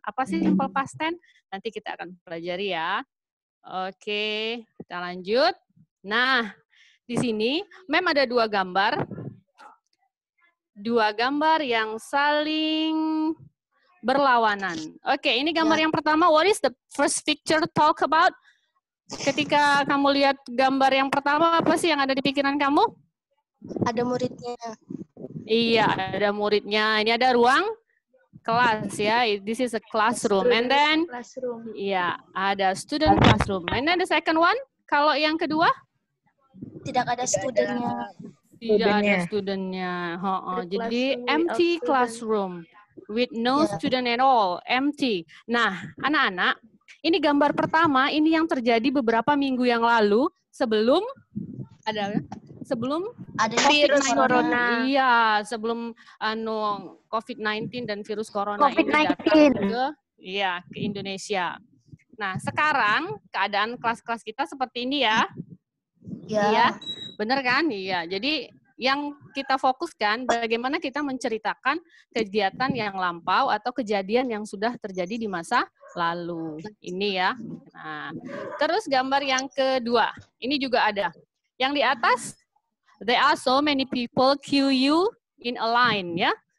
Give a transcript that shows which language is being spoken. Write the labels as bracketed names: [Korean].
[Indonesian] Apa sih simple past tense? Nanti kita akan pelajari ya. Oke, kita lanjut. Nah, di sini Mem ada dua gambar. Dua gambar yang saling berlawanan. Oke, ini gambar yang pertama. [English] What is the first picture talk about? [Indonesian] Ketika kamu lihat gambar yang pertama, apa sih yang ada di pikiran kamu? Ada muridnya. Iya, ada muridnya. Ini ada ruang kelas ya. [English] This is a classroom. And then, iya, ada student classroom. And then the second one, [Indonesian] kalau yang kedua? Tidak ada studentnya. Tidak ada studentnya. [English] Jadi empty classroom with no student at all, empty. [Indonesian] Nah, anak-anak, ini gambar pertama, ini yang terjadi beberapa minggu yang lalu sebelum ada virus corona. Iya, sebelum COVID-19 dan virus corona ini datang ke Indonesia. Nah, sekarang keadaan kelas-kelas kita seperti ini ya. Iya. Bener kan? Iya. Jadi yang kita fokuskan bagaimana kita menceritakan kegiatan yang lampau atau kejadian yang sudah terjadi di masa lalu. Ini ya. Nah, terus gambar yang kedua. Ini juga ada. Yang di atas, [English] there are so many people queue you in a line, ya.